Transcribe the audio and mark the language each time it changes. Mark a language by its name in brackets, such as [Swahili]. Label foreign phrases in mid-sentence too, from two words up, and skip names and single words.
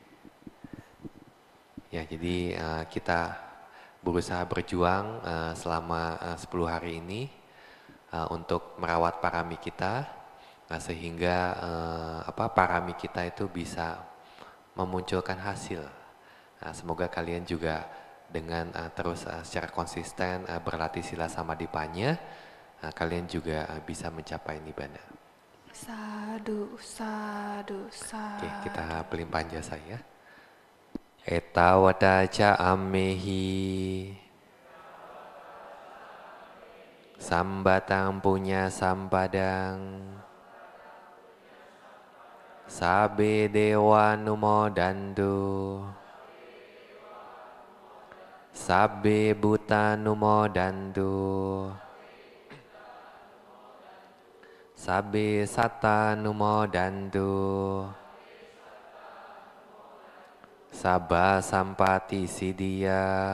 [Indonesian] Ya, jadi kita berusaha berjuang selama 10 hari ini untuk merawat parami kita, sehingga parami kita itu bisa memunculkan hasil. Semoga kalian juga dengan terus secara konsisten berlatih sila samadhipanya, kalian juga bisa mencapai nibbana. [Pali] Sadu, sadu, sadu. [Indonesian] Oke, kita pelimpahan jasa ya. [Pali] Etawada ca ammehi sambatang punya sampadang sabe dewa numodantu sabe buta numodantu sabe satta numodantu sabba sampati siddhya